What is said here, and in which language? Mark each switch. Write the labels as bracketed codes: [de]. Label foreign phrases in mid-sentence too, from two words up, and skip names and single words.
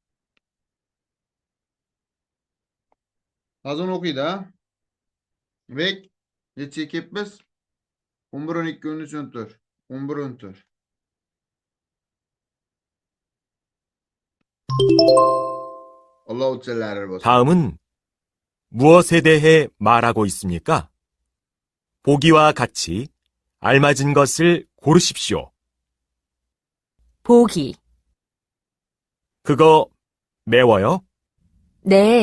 [uz] Azon o'qiydi, ha? Bek, necha kelibmiz? 11, 12, 13, 14. 11, 14. Alloh uchalari bo'lsin. [ko] 다음은 무엇에 대해 말하고 있습니까? 보기와 같이 알맞은 것을 고르십시오. 보기. 그거 매워요? 네,